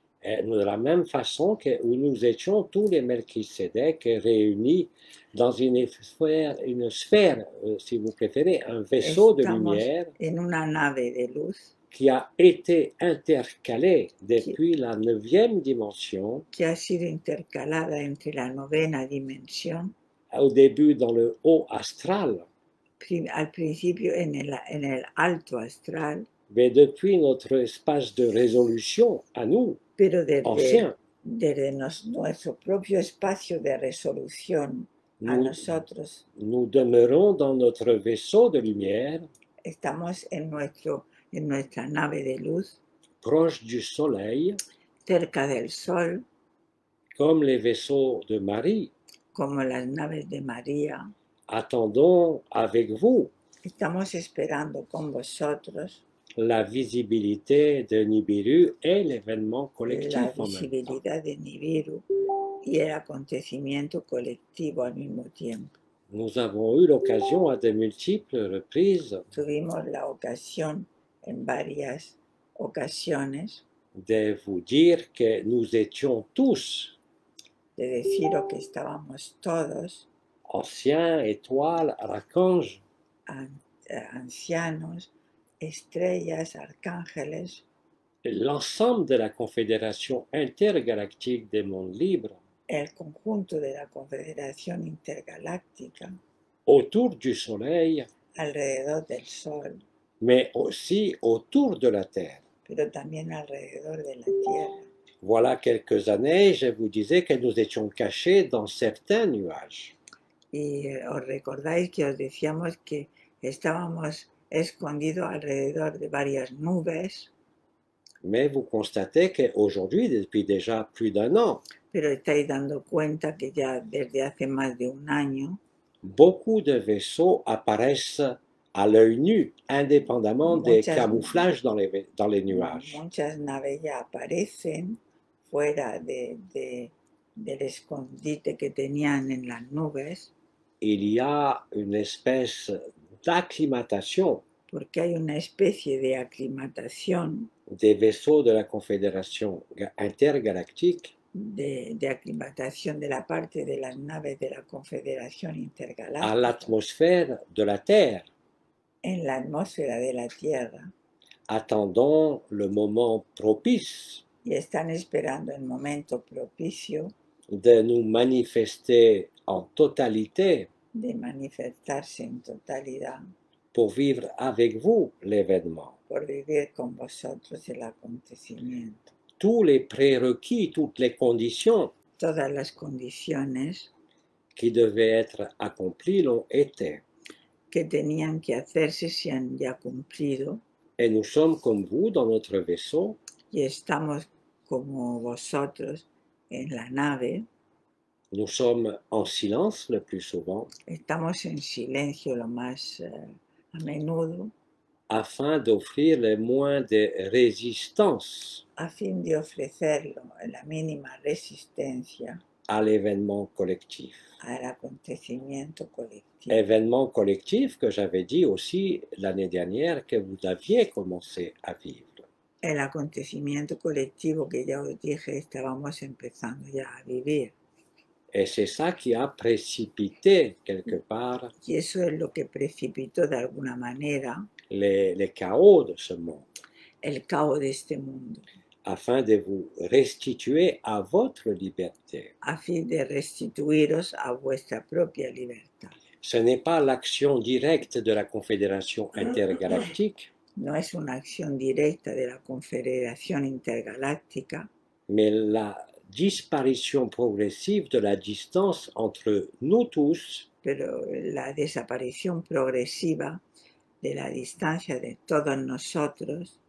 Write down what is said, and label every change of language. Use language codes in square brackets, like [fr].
[fr] De la même façon que où nous étions tous les Melchisédek réunis dans une sphère, si vous préférez, un vaisseau de [es] Estamos [fr] lumière [es] en una nave de luz [fr] qui a été intercalé depuis la 9e dimension, [es] que ha sido intercalada entre la 9ª dimensión, [fr] au début dans le haut astral, [es] al principio en el alto astral, [fr] mais depuis notre espace de résolution à nous, [es] pero [fr] ancien, [es] desde nuestro propio espacio de resolución a [fr] nous, [es] nosotros, [fr] nous demeurons dans notre vaisseau de lumière, [es] estamos en nuestra nave de luz, [fr] proche du soleil, [es] cerca del sol, [fr] comme les vaisseaux de Marie. [es] como las naves de María. [fr] Attendons avec vous [es] Estamos esperando con vosotros [fr] la visibilité de Nibiru et l'événement [es] la [fr] collectif en même temps. [es] visibilidad de Nibiru y el acontecimiento colectivo al mismo tiempo. [fr] Nous avons eu l'occasion à de multiples reprises [es] Tuvimos la ocasión en varias ocasiones [fr] de vous dire que nous étions tous [es] de deciros que estábamos todos, [fr] anciens, étoiles, archanges, [es] ancianos, estrellas, arcángeles, [fr] l'ensemble de la Confédération intergalactique des mondes libres, [es] el conjunto de la Confederación Intergaláctica [fr] autour du Soleil, [es] alrededor del Sol, [fr] mais aussi autour de la Terre. [es] pero también alrededor de la Tierra. [fr] Voilà quelques années, je vous disais que nous étions cachés dans certains nuages. [es] Y os recordáis que os decíamos que estábamos escondidos alrededor de varias nubes, [fr] Mais vous constatez qu'aujourd'hui, depuis déjà plus d'un an, [es] pero estáis dando cuenta que ya desde hace más de un año [fr] beaucoup de vaisseaux apparaissent à l'œil nu, indépendamment des camouflages dans les nuages. [es] muchas naves ya aparecen fuera del escondite que tenían en las nubes, [fr] Il y a une espèce d'acclimatation [es] porque hay una especie de aclimatación, [fr] des vaisseaux de la Confédération intergalactique [es] de aclimatación de la parte de las naves de la Confederación [fr] à [es] Intergaláctica [fr] l'atmosphère de la Terre. [es] en la atmósfera de la Tierra, [fr] Attendons le moment propice [es] y están esperando el momento propicio [fr] de nous manifester en totalité [es] de manifestarse en totalidad [fr] pour vivre avec vous l'événement. [es] por vivir con vosotros el acontecimiento. [fr] Tous les prérequis, toutes les conditions [es] Todas las condiciones [fr] qui devaient être accomplies l'ont été. [es] que tenían que hacerse se han ya cumplido, [fr] Et nous sommes comme vous dans notre vaisseau, [es] y estamos como vosotros en la nave, [fr] nous sommes en silence le plus souvent, [es] estamos en silencio lo más a menudo, [fr] afin d'offrir le moins de résistance [es] a fin de ofrecerlo la mínima resistencia [fr] à l'événement collectif. [es] al acontecimiento colectivo. [fr] Événement collectif que j'avais dit aussi l'année dernière que vous aviez commencé à vivre. [es] El acontecimiento colectivo que ya os dije estábamos empezando ya a vivir. [fr] Et c'est ça qui a précipité quelque part [es] Y eso es lo que precipitó de alguna manera [fr] les chaos de ce monde, [es] el caos de este mundo, [fr] afin de vous restituer à votre liberté. [es] a fin de restituiros a vuestra propia libertad. [fr] Ce n'est pas l'action directe de la Confédération intergalactique, [es] No es una acción directa de la Confederación Intergaláctica, [fr] mais la disparition progressive de la distance entre nous tous [es] pero la desaparición progresiva de la distancia de todos nosotros